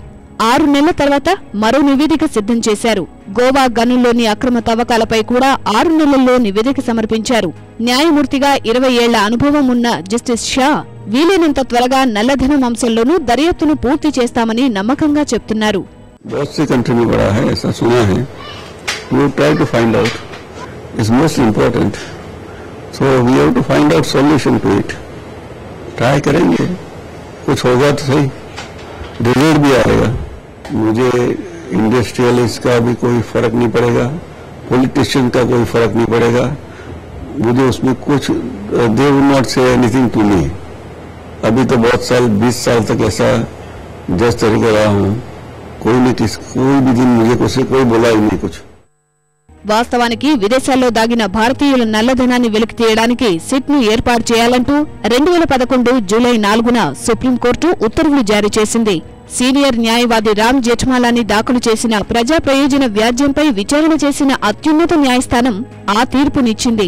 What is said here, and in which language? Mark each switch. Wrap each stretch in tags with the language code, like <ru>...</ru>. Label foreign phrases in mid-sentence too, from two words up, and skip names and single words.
<te>6 నెలల తర్వాత మరో నివేదిక సిద్ధం చేశారు. గోవా గనుల్లోని అక్రమ తవ్వకాలపై కూడా 6 నెలల్లో నివేదిక సమర్పించారు. న్యాయమూర్తిగా 20 ఏళ్ల అనుభవం ఉన్న జస్టిస్ షా వీలైనంత త్వరగా నల్లధనం అంశంలోనూ దర్యాప్తును పూర్తి చేస్తామని నమ్మకంగా చెప్తున్నారు.</te> <hi>बहुत से कंट्री में बड़ा है, ऐसा सुना है.</hi> <en>We will try to find out. It's most important. So we have to find out solution to it.</en> <hi>Try करेंगे, कुछ होगा तो सही, रिजल्ट भी आएगा. मुझे इंडस्ट्रियलिस्ट का भी कोई फर्क नहीं पड़ेगा, पॉलिटिशियन का कोई फर्क नहीं पड़ेगा. मुझे उसमें कुछ</hi> <en>they will not say anything to me.</en> <hi>अभी तो बहुत साल 20 साल तक ऐसा जज तरीके रहा हूँ. कोई भी दिन मुझे कोई बोला ही नहीं कुछ.</hi> <te>వాస్తవానికి విదేశాల్లో దాగిన భారతీయుల నల్లధనాన్ని వెలికి తీయడానికి సిట్ ను ఏర్పాటు చేయాలంటూ 2011 జూలై 4న సుప్రీంకోర్టు ఉత్తర్వులు జారీ చేసింది. సీనియర్ న్యాయవాది రామ్ జెఠ్మలాని దాఖలు చేసిన ప్రజా ప్రయోజన వ్యాజ్యంపై విచారణ చేసిన అత్యున్నత న్యాయస్థానం ఆ తీర్పునిచ్చింది.</te>